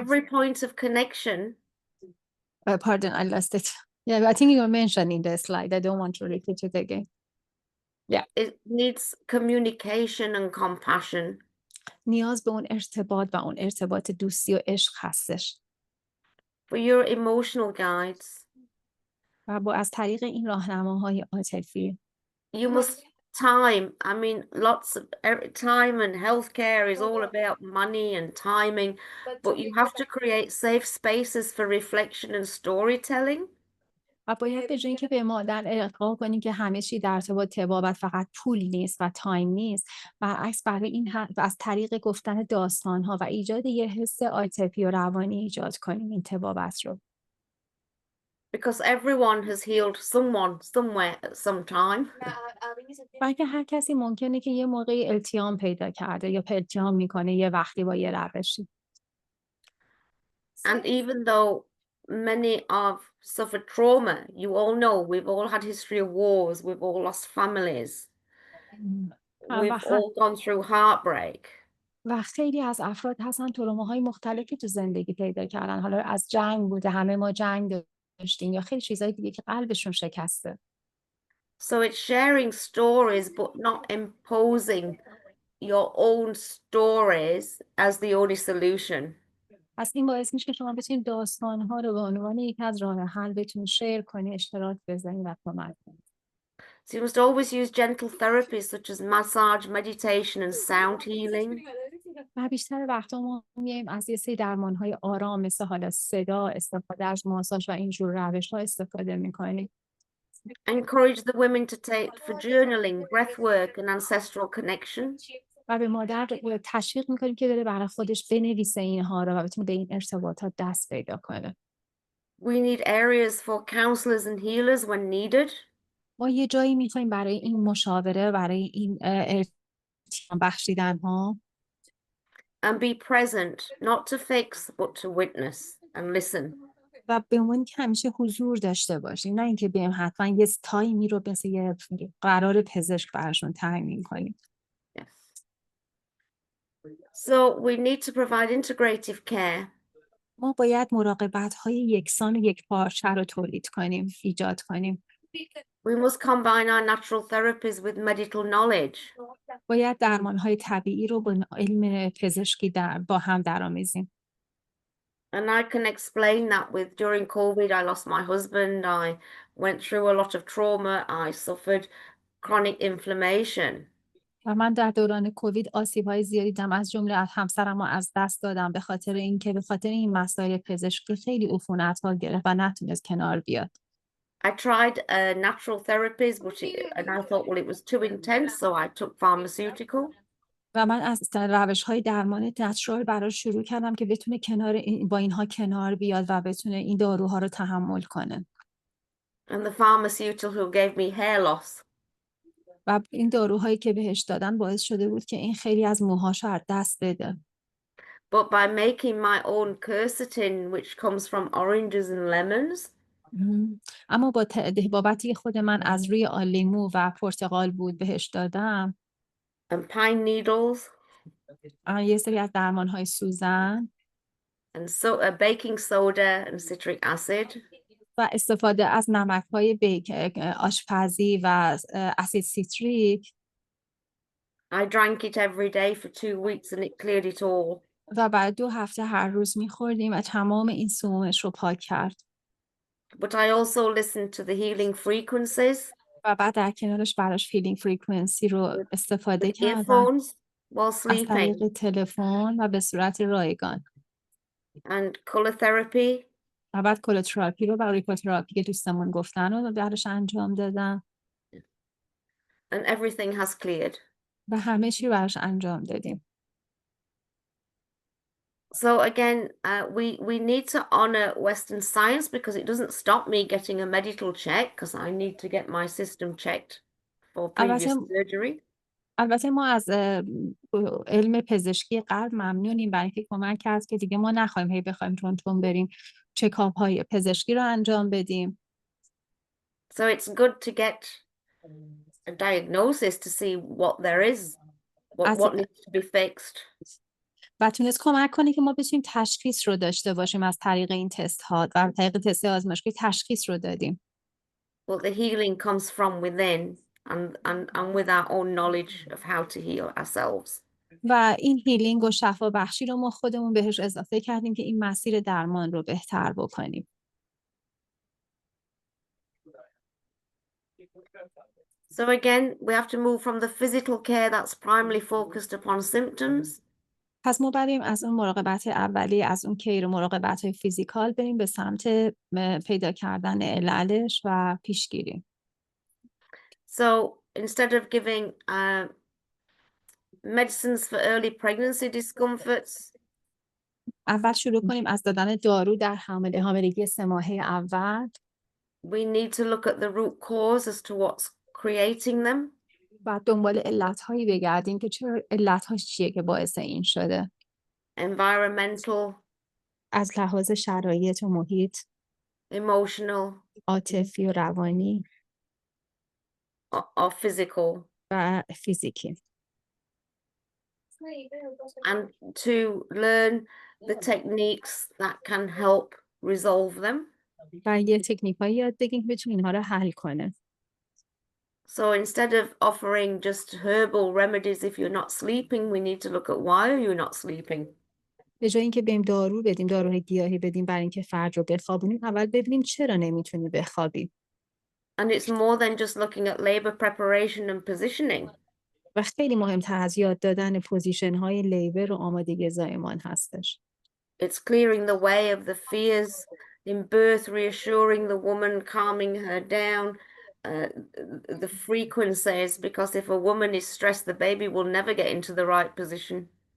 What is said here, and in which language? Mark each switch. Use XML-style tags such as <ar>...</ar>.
<en>every point of connection. Pardon, I lost it. Yeah, I think you mentioned in the slide. I don't want to repeat it again. It needs communication and compassion.</en> <fa>نیاز به اون ارتباط و اون ارتباط دوستی و عشق هستش.</fa> <en>For your emotional guides,</en> <fa>و از طریق این راهنماهای عاطفی</fa> <en>you must time. I mean, lots of time and healthcare is all about money and timing, but you have to create safe spaces for reflection and storytelling.</en> <fa>و باید به جای اینکه به مادر القا کنیم که همه چی در ارتباط طبابت فقط پول نیست و تایم نیست، برعکس برای این از طریق گفتن داستان‌ها و ایجاد یه حس عاطفی و روانی ایجاد کنیم این طبابت رو.</fa> <en>Because everyone has healed someone somewhere at some time.</en> <fa>بلکه هر کسی ممکنه که یه موقعی التیام پیدا کرده یا التیام میکنه یه وقتی با یه روشی.</fa> <en>And even though many have suffered trauma, you all know we've all had history of wars, we've all lost families, we've all gone through heartbreak.</en> <fa>و خیلی از افراد هستن تروماهای مختلفی تو زندگی پیدا کردن، حالا از جنگ بوده، همه ما جنگ داشتیم، یا خیلی چیزای دیگه که قلبشون شکسته.</fa> <en>So it's sharing stories but not imposing your own stories as the only solution.</en> <fa>پس این باعث میشه که شما بتونید داستان‌ها رو به عنوان یکی از راه حل بتونید شیر کنید، اشتراک بزنید و کمک کنید.</fa> <en>So you must always use gentle therapies such as massage, meditation, and sound healing.</en> <fa>و بیشتر وقتا ما میایم از یه سری درمان‌های آرام مثل حالا صدا، استفاده از ماساژ و اینجور روش‌ها استفاده می‌کنیم.</fa> <en>Encourage the women to take for journaling, breath work, and ancestral connection.</en> <fa>و به مادر تشویق می‌کنیم که بره برای خودش بنویسه اینها رو و بتونه به این ارتباطات دست پیدا کنه.</fa> <en>We need areas for counselors and healers when needed.</en> <fa>ما یه جایی می‌خوایم برای این مشاوره، برای این ارتیام بخشیدن‌ها.</fa> <en>And be present, not to fix, but to witness and listen.</en> <fa>و به عنوان که همیشه حضور داشته باشیم، نه اینکه بیایم حتما یه تایمی رو مثل یه قرار پزشک براشون تعیین کنیم.</fa> <en>Yes. So we need to provide integrative care.</en> <fa>ما باید مراقبت‌های یکسان و یکپارچه رو تولید کنیم، ایجاد کنیم.</fa> <en>We must combine our natural therapies with medical knowledge.</en> <fa>باید درمان‌های طبیعی رو با علم پزشکی با هم درآمیزیم.</fa> <en>And I can explain that with during COVID, I lost my husband. I went through a lot of trauma. I suffered chronic inflammation.</en> <fa>و من در دوران کووید آسیب‌های زیادی دیدم، از جمله از همسرم رو از دست دادم به خاطر این مسائل پزشکی خیلی عفونت‌ها گرفت و نتونست کنار بیاد.</fa> <en>I tried natural therapies, and I thought, well, it was too intense, so I took pharmaceutical.</en> <fa>و من از روش‌های درمان نچرال براش شروع کردم که بتونه با اینها کنار بیاد و بتونه این داروها رو تحمل کنه.</fa> <en>And the pharmaceutical gave me hair loss.</en> <fa>و این داروهایی که بهش دادن باعث شده بود که این خیلی از موهاشو از دست بده.</fa> <en>but by making my own quercetin, which comes from oranges and lemons,</en> <fa>اما بابتی که خود من از روی لیمو و پرتقال بود بهش دادم</fa> <en>and pine needles,</en> <fa>یه سری از درمانهای سوزن</fa> <en>and baking soda and citric acid,</en> <fa>و استفاده از نمک‌های آشپزی و اسید سیتریک</fa> <en>I drank it every day for 2 weeks and it cleared it all.</en> <fa>و بعد 2 هفته هر روز می‌خوردیم و تمام این سمومش رو پاک کرد.</fa> <en>But I also listened to the healing frequencies</en> <fa>و بعد در کنارش براش</fa> <en>filling frequency</en> <fa>رو استفاده</fa> <en>with</en> <fa>کردم</fa> <en>earphones while</en> <fa>از</fa> <en>sleeping</en> <fa>طریق تلفن و به صورت رایگان.</fa> <en>and color therapy.</en> <fa>و بعد کلوتراپی رو و ریپوتراپی که دوستمون گفتن رو براش انجام دادم</fa> <en>And everything has cleared.</en> <fa>و همه چی براش انجام دادیم.</fa> <en>So again, we need to honor Western science because it doesn't stop me getting a medical check because I need to get my system checked for previous surgery.</en> <fa>البته ما از علم پزشکی قلب ممنونیم برای اینکه کمک کرد که دیگه ما نخواهیم هی بخوایم تون بریم چکاپ های پزشکی رو انجام بدیم.</fa> <en>So it's good to get a diagnosis to see what there is, what needs to be fixed.</en> <fa>و تونست کمک کنه که ما بتونیم تشخیص رو داشته باشیم از طریق این تست ها و طریق تست آزمایشگاهی تشخیص رو دادیم.</fa> <en>Well, the healing comes from within and with our own knowledge of how to heal ourselves.</en> <fa>و این هیلینگ و شفا بخشی رو ما خودمون بهش اضافه کردیم که این مسیر درمان رو بهتر بکنیم.</fa> <en>So again, we have to move from the physical care that's primarily focused upon symptoms.</en> <fa>پس ما بریم از اون مراقبت اولی از اون کیر مراقبت های فیزیکال بریم به سمت پیدا کردن عللش و پیشگیری.</fa> <en>So instead of giving medicines for early pregnancy discomforts,</en> <fa>اول شروع کنیم از دادن دارو در حاملگی 3 ماهه اول.</fa> <en>we need to look at the root cause as to what's creating them.</en> <fa>بعد دنبال علت‌هایی بگردیم که چرا علت‌هاش چیه که باعث این شده.</fa> <en>Environmental,</en> <fa>از لحاظ شرایط و محیط،</fa> <en>emotional,</en> <fa>عاطفی و روانی</fa> <en>or physical.</en> <fa>و فیزیکی.</fa> <en>And to learn the techniques that can help resolve them.</en> <fa>و یه تکنیک‌هایی یاد بگیم که بتونیم اینها رو حل کنه.</fa> <en>So instead of offering just herbal remedies if you're not sleeping, we need to look at why are you not sleeping.</en> <fa>به جای اینکه بریم دارو بدیم، داروهای گیاهی بدیم برای اینکه فرد رو بخوابونیم، اول ببینیم چرا نمیتونی بخوابی.</fa> <en>And it's more than just looking at labor preparation and positioning.</en> <fa>و خیلی مهمتر از یاد دادن پوزیشن های لیبر و آمادگی زایمان هستش.</fa> <en>It's clearing the way of the fears in birth, reassuring the woman, calming her down, the frequencies, because if a woman is stressed, the baby will never get into the right position.</en>